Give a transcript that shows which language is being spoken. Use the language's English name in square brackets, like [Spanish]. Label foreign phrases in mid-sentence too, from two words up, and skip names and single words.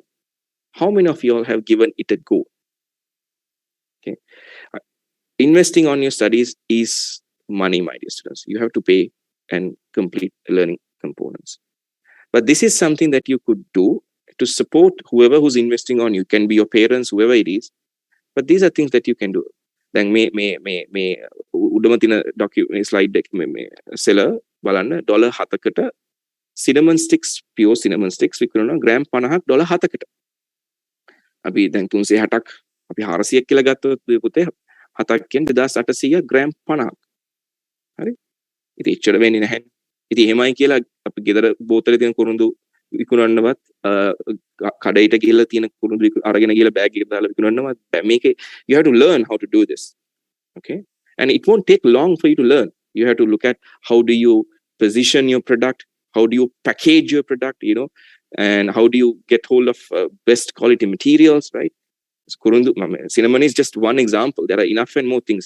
[English] How many of you all have given it a go? Okay, investing on your studies is money, my dear students. You have to pay and complete learning components. But this is something that you could do to support whoever who's investing on you. Can be your parents, whoever it is. But these are things that you can do. [Sinhala] Then මේ උඩම තියෙන [English] slide deck [Sinhala] මේ seller බලන්න $7කට [English] cinnamon sticks, pure cinnamon sticks [Sinhala] විකුණනවා ග්‍රෑම් 50ක් $7කට. අපි දැන් 360ක් අපි 400ක් කියලා ගත්තොත් පුතේ 7ක් කියන්නේ 2800 ග්‍රෑම් 50ක්. හරි? ඉතින් එච්චර වෙන්නේ නැහැ. ඉතින් එහෙමයි කියලා අපි ගෙදර බෝතලේ තියෙන කුරුඳු විකුණන්නවත් කඩේට ගිහලා තියෙන කුරුඳු අරගෙන ගිහලා බෑග් එකට දාලා විකුණන්නවත් මේකේ [English] you have to learn how to do this. Okay, and it won't take long for you to learn. You have to look at how do you position your product, how do you package your product, you know, and how do you get hold of best quality materials, right? Cinnamon is just one example. There are enough and more things.